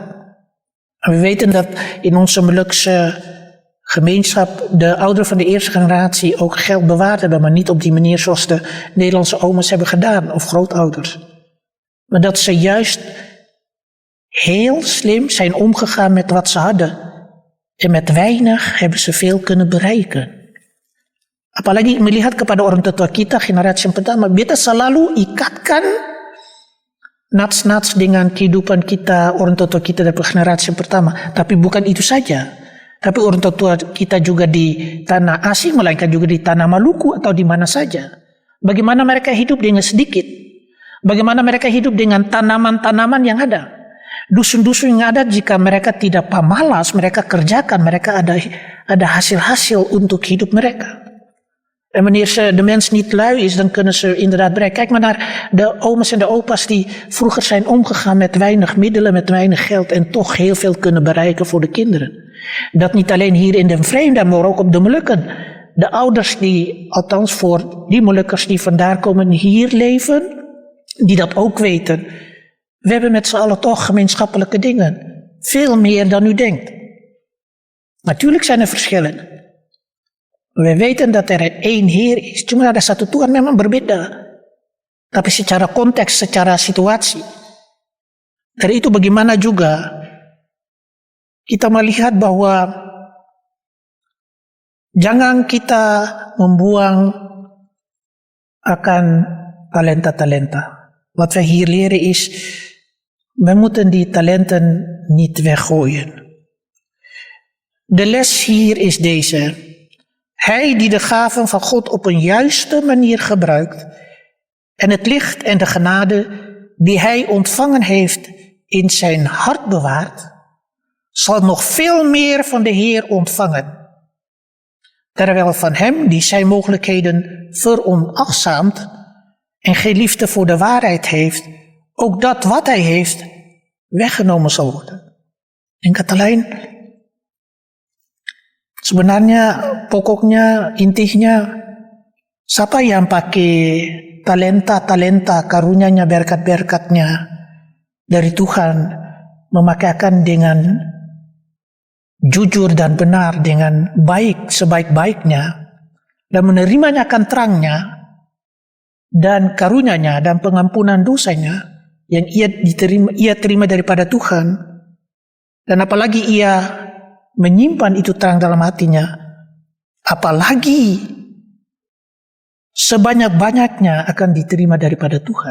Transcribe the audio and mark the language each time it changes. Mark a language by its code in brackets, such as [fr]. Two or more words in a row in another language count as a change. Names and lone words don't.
[nl] En we weten dat in onze Molukse gemeenschap de ouderen van de eerste generatie ook geld bewaard hebben, maar niet op die manier zoals de Nederlandse oma's hebben gedaan, of grootouders. Maar dat ze juist heel slim zijn omgegaan met wat ze hadden. En met weinig hebben ze veel kunnen bereiken. [id] Apalagi melihat kepada orang tua kita generasi yang pertama, beta selalu ikatkan nats-nats dengan kehidupan kita, orang tua kita dari generasi yang pertama. Tapi bukan itu saja. Tapi orang tua kita juga di tanah asing, melainkan juga di tanah Maluku atau di mana saja. Bagaimana mereka hidup dengan sedikit. Bagaimana mereka hidup dengan tanaman-tanaman yang ada. Dusun-dusun yang ada, jika mereka tidak pamalas, mereka kerjakan, mereka ada hasil-hasil untuk hidup mereka. [nl] En wanneer de mens niet lui is, dan kunnen ze inderdaad bereiken. Kijk maar naar de oma's en de opa's die vroeger zijn omgegaan met weinig middelen, met weinig geld en toch heel veel kunnen bereiken voor de kinderen. Dat niet alleen hier in de vreemde, maar ook op de Molukken. De ouders die, althans voor die Molukkers die vandaar komen, hier leven, die dat ook weten. We hebben met z'n allen toch gemeenschappelijke dingen. Veel meer dan u denkt. Natuurlijk zijn er verschillen. We weten dat er één Heer is. [id] Cuma ada satu Tuhan memang berbeda. Tapi secara konteks, secara situasi. Dari itu bagaimana juga kita melihat bahwa jangan kita membuang akan talenta-talenta. [nl] Wat wij hier leren is, we moeten die talenten niet weggooien. De les hier is deze. Hij die de gaven van God op een juiste manier gebruikt en het licht en de genade die hij ontvangen heeft in zijn hart bewaart, zal nog veel meer van de Heer ontvangen. Terwijl van hem die zijn mogelijkheden veronachtzaamt en geen liefde voor de waarheid heeft, ook dat wat hij heeft weggenomen zal worden. [id] En kata lain, sebenarnya pokoknya intinya siapa yang pakai talenta karunia-Nya, berkat-berkat-Nya dari Tuhan, memakaikan dengan jujur dan benar, dengan baik sebaik-baiknya, dan menerimanya akan terangnya dan karunia-Nya dan pengampunan dosanya yang ia terima daripada Tuhan, dan apalagi ia menyimpan itu terang dalam hatinya, apalagi sebanyak-banyaknya akan diterima daripada Tuhan.